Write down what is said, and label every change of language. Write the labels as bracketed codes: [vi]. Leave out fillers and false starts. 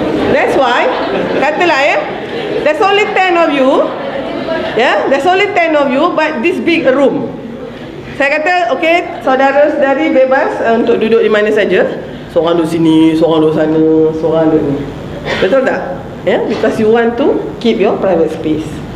[en] That's why, [ms] katalah [en] there's only 10 of you. There's only 10 of you, but this big a room. [ms] Saya kata, okay, saudara-saudari bebas untuk duduk di mana saja. Seorang duduk sini, seorang duduk sana, seorang duduk ni. Betul tak? [en] Because you want to keep your private space.